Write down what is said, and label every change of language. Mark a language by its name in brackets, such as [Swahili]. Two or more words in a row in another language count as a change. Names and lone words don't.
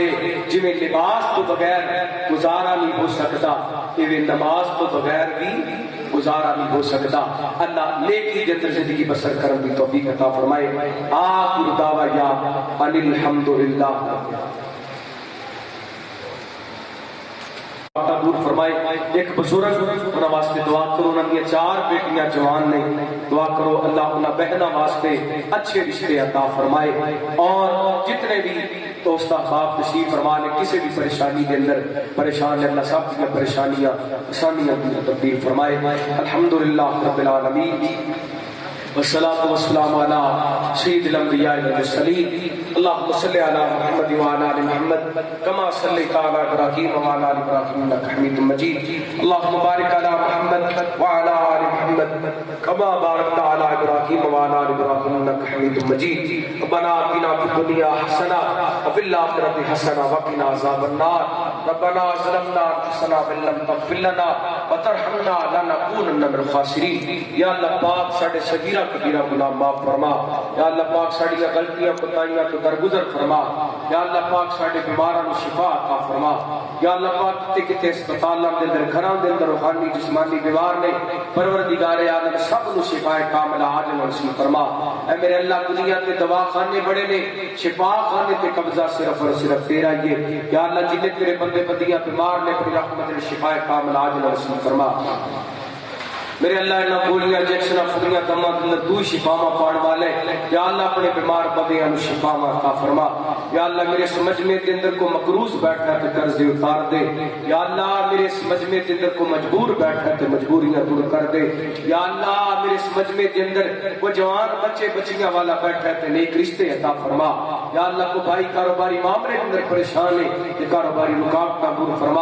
[Punjabi] جی میں لباس تو بغیر گزارا نہیں ہو سکتا، یہ نماز تو بغیر بھی گزارا نہیں ہو سکتا۔ اللہ نیکی جت زندگی بسر کرن دی توفیق عطا فرمائے۔ [Arabic] آخر دعوانا ان الحمدللہ۔ [Urdu] دور فرمائے۔ [Punjabi] ایک بزرگ انہاں واسطے دعا کرو، انہاں دی 4 بیٹیاں جوان نے، دعا کرو اللہ انہاں بہناں واسطے اچھے رشتے عطا فرمائے، [Urdu] اور جتنے بھی دوست احباب تشریف فرما نے کسی بھی پریشانی کے اندر پریشان ہے، اللہ سب کی پریشانیاں آسانیاں تبدیل فرمائے۔ [Arabic] الحمدللہ رب العالمین، والصلاة والسلام على سید الانبیاء والمرسلین، اللہم صلی علی محمد وعلی آل محمد کما صلیت علی ابراہیم وعلی آل ابراہیم انک حمید مجید، اللہم بارک علی محمد وعلی آل محمد کما بارکت علی ابراہیم وعلی آل ابراہیم انک حمید مجید۔ ربنا آتنا فی الدنیا حسنہ وفی الآخرۃ حسنہ وقنا عذاب النار، ربنا ظلمنا انفسنا وان لم تغفر لنا وترحمنا لنکونن من الخاسرین۔ [Punjabi] یا اللہ پاک ساڈے صغیرہ کبیرہ گناہ معاف فرما، یا اللہ پاک ساڑی غلطیاں کوتاہیاں تو درگزر فرما، یا اللہ پاک ساڑے بیماراں نو شفا عطا فرما، یا اللہ پاک کتے اسپتالاں دے اندر گھراں دے اندر روحانی جسمانی بیمار نے، پروردگار عالم سب نو شفا کاملہ عاجل نصیب فرما۔ اے میرے اللہ دنیا تے دوا خانے بڑے نے، شفا خانے تے قبضہ صرف اور صرف تیرا ہی ہے، یا اللہ جتنے تیرے بندے بندیاں بیمار نے اپنی رحمت نے شفا کاملہ عاجل نصیب فرما۔ میرے اللہ انہاں گولیاں انجیکشناں پھلیاں دماں تو شفاواں پاؤن والے، یا اللہ اپنے بیمار بندیاں نو شفاواں عطا فرما۔ یا اللہ میرے سمجھنے کے اندر کو مقروض بیٹھا تے قرض اتار دے، یا اللہ میرے سمجھنے کے اندر کو مجبور بیٹھا تے مجبوریاں دور کر دے، یا اللہ میرے سمجھنے کے اندر وہ جوان بچے بچیاں والا بیٹھا تے نیک رشتے عطا فرما۔ یا اللہ کو بھائی کاروباری معاملے کے اندر پریشان ہے، یہ کاروباری رکاوٹاں دور فرما۔